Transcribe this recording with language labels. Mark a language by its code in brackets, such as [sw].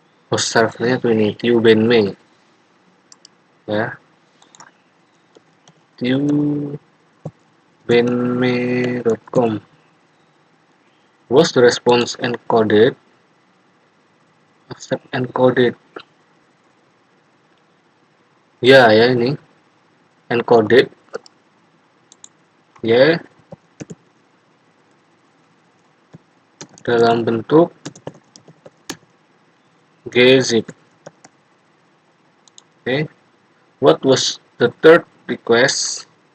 [id] Host servernya tuh ini tiubenme ya. tiubenme.com. [en] Was the response encoded? Accept encoded. [id] Ya ini encoded ya dalam bentuk gzip. [en] Okay. What was the third request?